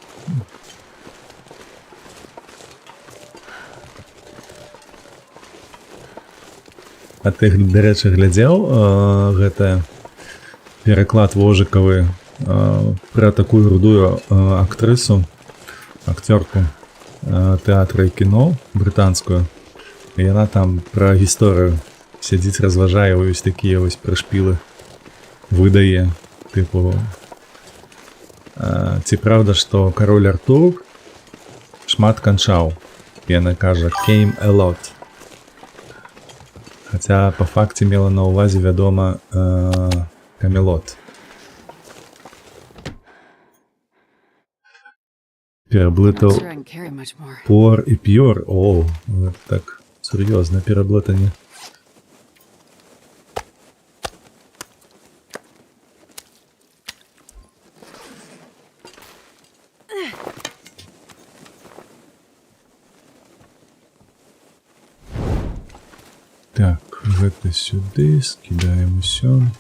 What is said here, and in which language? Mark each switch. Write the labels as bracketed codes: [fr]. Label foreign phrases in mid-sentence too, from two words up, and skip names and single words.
[be] А ты, дарэчы, глядзеў гэта пераклад Вожыкавы пра такую рудую актрысу, акцёрку тэатра і кіно брытанскую. І яна там пра гісторыю сядзіць, разважае, вось такія вось прышпілы выдае, тыпу ці праўда, што кароль Артур шмат канчаў. Яна кажа [en] came a lot. [be] Хаця па факце мела на ўвазе, вядома, Камелот. Пераблытаў пор і п'ёр. О, гэта так сур'ёзна пераблытанне. Так, гэта сюды, скідаем усё.